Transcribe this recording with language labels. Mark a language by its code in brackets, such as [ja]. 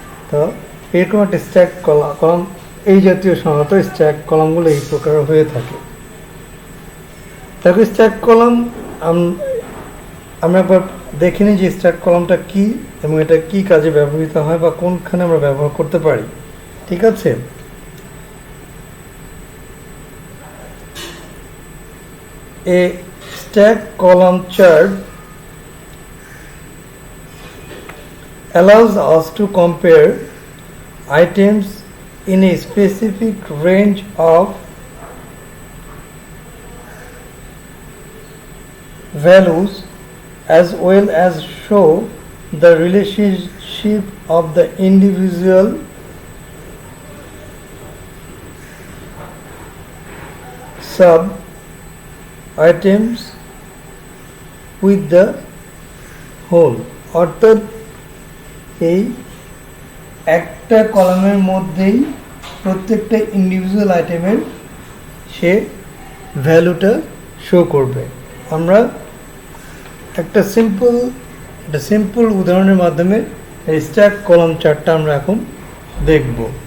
[bn] তো এরকম একটা স্ট্যাক কলাম, এই জাতীয় সাধারণত স্ট্যাক কলামগুলো এই প্রকার হয়ে থাকে। দেখো স্ট্যাক কলাম আমরা একবার দেখে নিই যে স্ট্যাক কলামটা কি এবং এটা কি কাজে ব্যবহৃত হয় বা কোনখানে আমরা ব্যবহার করতে পারি। ঠিক আছে, [en] a stack column chart allows us to compare items in a specific range of values, as well as show the relationship of the individual sub items with the whole। [bn] অর্থাৎ এই একটা কলামের মধ্যেই প্রত্যেকটা ইন্ডিভিজুয়াল আইটেমের সে ভ্যালুটা শো করবে। আমরা একটা সিম্পল উদাহরণের মাধ্যমে এই স্ট্যাক কলাম চার্টটা আমরা এখন দেখব।